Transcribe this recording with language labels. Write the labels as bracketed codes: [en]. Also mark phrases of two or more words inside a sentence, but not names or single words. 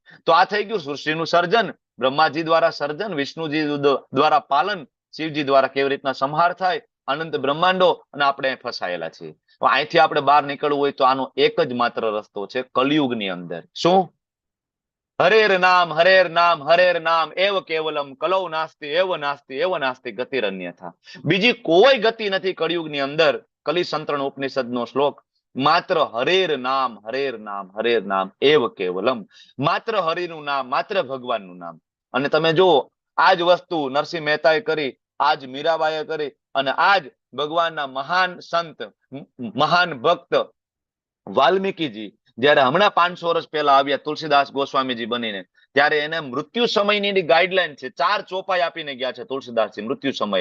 [gu] તો આ થઈ ગયું સૃષ્ટિનું સર્જન, બ્રહ્માજી દ્વારા સર્જન, વિષ્ણુજી દ્વારા પાલન, શિવજી દ્વારા કેવી રીતના સંહાર થાય, અનંત બ્રહ્માંડો, અને આપણે ફસાયેલા છીએ. અહીંથી આપણે બહાર નીકળવું હોય તો આનો એક જ માત્ર રસ્તો છે કલિયુગની અંદર. [sa] શું? हरेर नाम हरेर नाम एव केवलम कलौ नास्ति एव नास्ति गतिरन्यथा. [gu] બીજી કોઈ ગતિ નથી કળિયુગની અંદર. કલિસંતરણ ઉપનિષદનો શ્લોક. [sa] માત્ર हरेर नाम एव केवलम. [gu] માત્ર હરિનું નામ, માત્ર ભગવાનનું નામ. અને તમે જુઓ, આજ વસ્તુ નરસિંહ મહેતાએ કરી, આજ મીરાબાઈએ કરી, અને આજ ભગવાનના મહાન સંત, મહાન ભક્ત વાલ્મીકીજી જયારે હમણાં 500 વર્ષ પહેલા આવ્યા તુલસીદાસ ગોસ્વામીજી બનીને, ત્યારે એને મૃત્યુ સમયની ગાઈડલાઈન છે, 4 ચોપાઈ આપીને ગયા છે તુલસીદાસજી મૃત્યુ સમયે.